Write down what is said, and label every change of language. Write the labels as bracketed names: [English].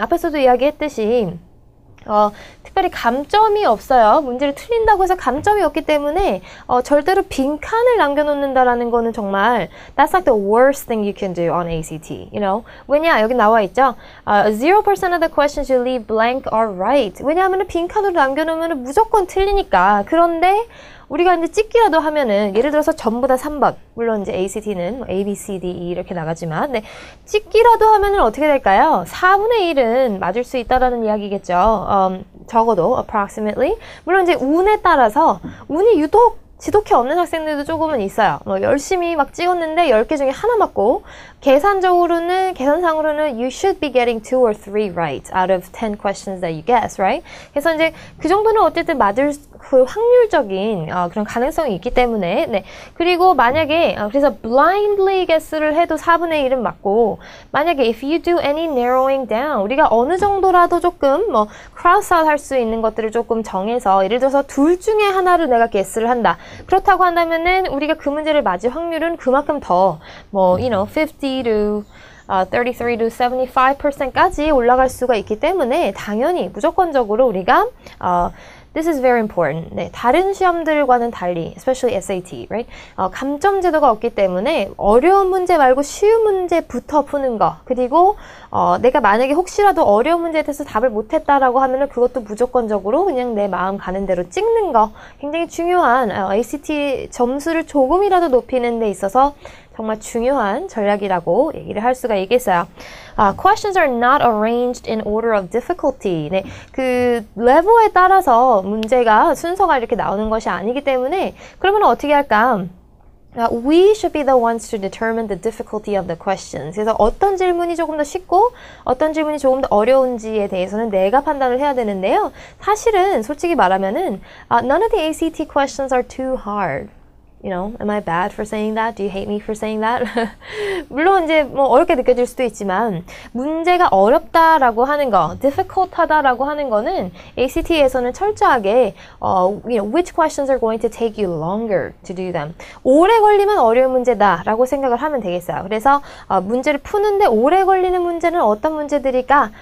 [Korean] 앞에서도 이야기했듯이 특별히 감점이 없어요. 문제를 틀린다고 해서 감점이 없기 때문에 절대로 빈칸을 남겨놓는다라는 거는 정말 [English] that's like the worst thing you can do on ACT. You know? [Korean] 왜냐? 여기 나와 있죠. [English] 0% of the questions you leave blank are right. [Korean] 왜냐하면 빈칸으로 남겨놓으면 무조건 틀리니까. 그런데 우리가 이제 찍기라도 하면은 예를 들어서 전부 다 3번 물론 이제 ACT는 A, B, C, D, E 이렇게 나가지만 찍기라도 하면은 어떻게 될까요? 4분의 1은 맞을 수 있다라는 이야기겠죠. 적어도 approximately 물론 이제 운에 따라서 운이 유독 지독해 없는 학생들도 조금은 있어요. 열심히 막 찍었는데 10개 중에 하나 맞고 계산상으로는 [English] you should be getting 2 or 3 right out of 10 questions that you guess, right? [Korean] 그래서 이제 그 정도는 어쨌든 맞을 그 확률적인 그런 가능성이 있기 때문에 그리고 만약에 그래서 [English] blindly guess [Korean] 를 해도 4분의 1은 맞고 만약에 [English] if you do any narrowing down [Korean] 우리가 어느 정도라도 조금 cross out 할 수 있는 것들을 조금 정해서 예를 들어서 둘 중에 하나를 내가 guess를 한다. 그렇다고 한다면은 우리가 그 문제를 맞을 확률은 그만큼 더 50 to 33 to 75%까지 올라갈 수가 있기 때문에 당연히 무조건적으로 우리가 [English] This is very important. [Korean] 네, 다른 시험들과는 달리, [English] especially SAT, right? [Korean] 감점 제도가 없기 때문에 어려운 문제 말고 쉬운 문제부터 푸는 거. 그리고 내가 만약에 혹시라도 어려운 문제에 대해서 답을 못했다라고 하면은 그것도 무조건적으로 그냥 내 마음 가는 대로 찍는 거. 굉장히 중요한 ACT 점수를 조금이라도 높이는 데 있어서 정말 중요한 전략이라고 얘기를 할 수가 있겠어요. [English] Questions are not arranged in order of difficulty. [Korean] 네, 그 레벨에 따라서 문제가 순서가 이렇게 나오는 것이 아니기 때문에 그러면 어떻게 할까? [English] We should be the ones to determine the difficulty of the questions. [Korean] 그래서 어떤 질문이 조금 더 쉽고 어떤 질문이 조금 더 어려운지에 대해서는 내가 판단을 해야 되는데요. 사실은 솔직히 말하면은 [English] none of the ACT questions are too hard. You know, am I bad for saying that? Do you hate me for saying that? [Korean] 물론 이제 어렵게 느껴질 수도 있지만 문제가 어렵다라고 하는 거, difficult하다라고 하는 거는 ACT에서는 철저하게 [English] which questions are going to take you longer to do them. [Korean] 오래 걸리면 어려운 문제다라고 생각을 하면 되겠어요. 그래서 문제를 푸는데 오래 걸리는 문제는 어떤 문제들일까?